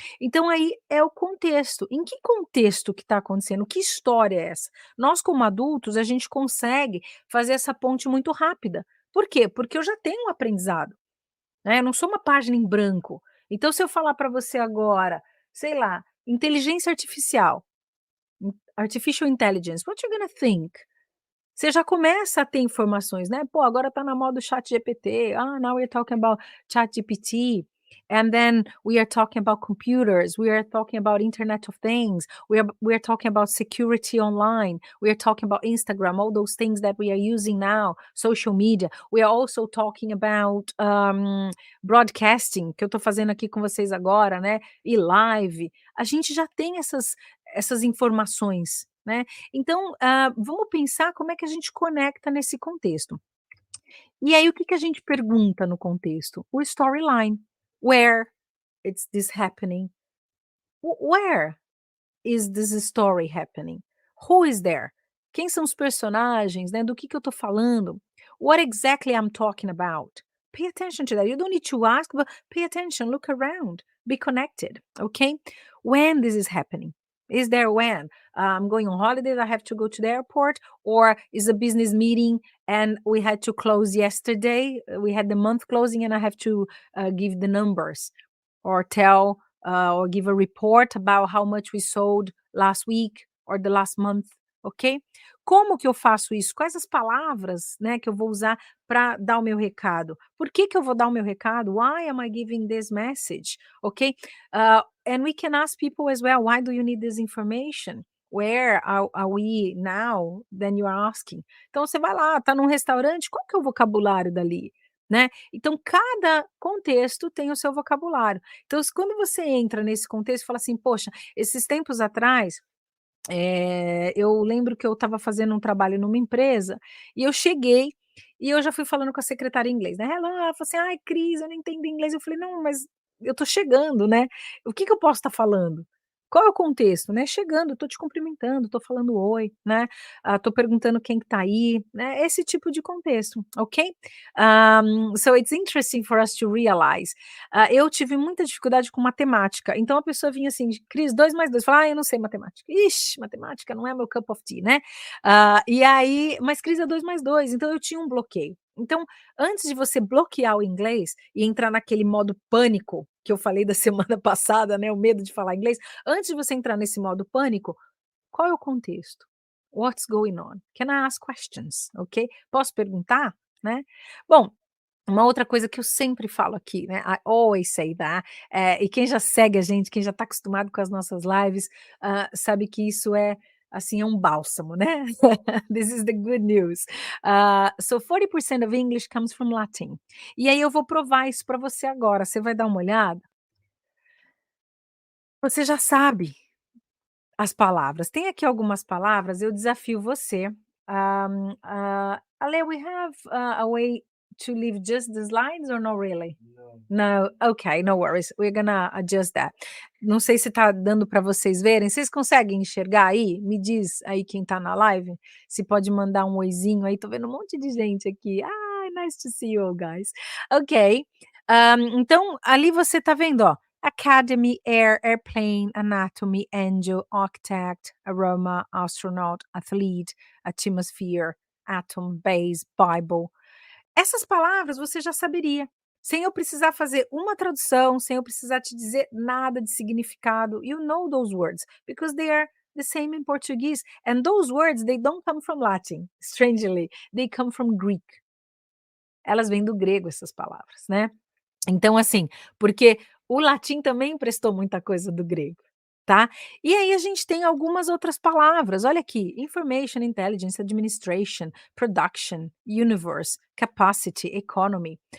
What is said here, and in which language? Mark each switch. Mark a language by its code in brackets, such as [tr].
[pt] Então aí é o contexto. Em que contexto que está acontecendo? Que história é essa? Nós como adultos, a gente consegue fazer essa ponte muito rápida. Por quê? Porque eu já tenho um aprendizado, né, eu não sou uma página em branco. Então se eu falar para você agora, sei lá, inteligência artificial, artificial intelligence, [en] what you gonna think? [pt] Você já começa a ter informações, né, "Pô, agora tá na moda o ChatGPT. [en] Ah, now we're talking about ChatGPT, and then we are talking about computers, we are talking about Internet of Things, we are talking about security online, we are talking about Instagram, all those things that we are using now, social media. We are also talking about, broadcasting, [pt] que eu tô fazendo aqui com vocês agora, né, e live. A gente já tem essas informações, né. Então, vamos pensar como é que a gente conecta nesse contexto. E aí o que que a gente pergunta no contexto? O storyline. [en] Where is this happening? Where is this story happening? Who is there? [pt] Quem são os personagens, né, do que eu tô falando? [en] What exactly I'm talking about? Pay attention to that. You don't need to ask, but pay attention, look around, be connected, okay? When this is happening. Is there when? I'm going on holidays, I have to go to the airport, or is a business meeting and we had to close yesterday. We had the month closing and I have to give the numbers or tell or give a report about how much we sold last week or the last month, ok? [pt] Como que eu faço isso? Quais as palavras, né, que eu vou usar para dar o meu recado? Por que que eu vou dar o meu recado? [en] Why am I giving this message? Ok? And we can ask people as well, why do you need this information? Where are we now? Then you are asking. [pt] Então você vai lá, tá num restaurante, qual que é o vocabulário dali? Né? Então, cada contexto tem o seu vocabulário. Então, quando você entra nesse contexto e fala assim: "Poxa, esses tempos atrás, eu lembro que eu estava fazendo um trabalho numa empresa, e eu cheguei, e eu já fui falando com a secretária em inglês, né, ela falou assim: "Ai, Cris, eu não entendo inglês", eu falei: "Não, mas eu tô chegando, né, o que que eu posso estar falando? Qual é o contexto, né? Chegando, tô te cumprimentando, tô falando oi, né, tô perguntando quem que tá aí", né, esse tipo de contexto, ok? [en] So it's interesting for us to realize. [pt] Eu tive muita dificuldade com matemática, então a pessoa vinha assim: "Cris, 2 mais 2", eu falava: "Ah, eu não sei matemática". "Ixi, matemática não é meu cup of tea", né. E aí mas Cris é 2 mais 2, então eu tinha um bloqueio. Então, antes de você bloquear o inglês e entrar naquele modo pânico, que eu falei da semana passada, né, o medo de falar inglês, antes de você entrar nesse modo pânico, qual é o contexto? [en] What's going on? Can I ask questions? Ok? [pt] Posso perguntar? Né. Bom, uma outra coisa que eu sempre falo aqui, né, [en] I always say that, [pt] e quem já segue a gente, quem já está acostumado com as nossas lives, sabe que isso é, assim, é um bálsamo, né. [en] This is the good news. So 40% of English comes from Latin. [pt] E aí eu vou provar isso para você agora, você vai dar uma olhada, você já sabe as palavras. Tem aqui algumas palavras, eu desafio você. [en] Ale, we have a way to leave just the slides or not really? No, okay, no worries. We're gonna adjust that. [pt] Não sei se tá dando para vocês verem. Vocês conseguem enxergar aí? Me diz aí quem tá na live, se pode mandar um oizinho aí. Tô vendo um monte de gente aqui. [en] Ah, nice to see you all guys. [pt] Ok. Então ali você tá vendo, ó, Academy, Air, Airplane, Anatomy, Angel, Architect, Aroma, Astronaut, Athlete, Atmosphere, Atom, Base, Bible. Essas palavras você já saberia. sem eu precisar fazer uma tradução, sem eu precisar te dizer nada de significado. [en] You know those words because they are the same in Portuguese. And those words, they don't come from Latin, strangely. They come from Greek. [pt] Elas vêm do grego, essas palavras, né? Então, assim, porque o latim também emprestou muita coisa do grego, tá. E aí a gente tem algumas outras palavras, olha aqui, information, intelligence, administration, production, universe, capacity, economy.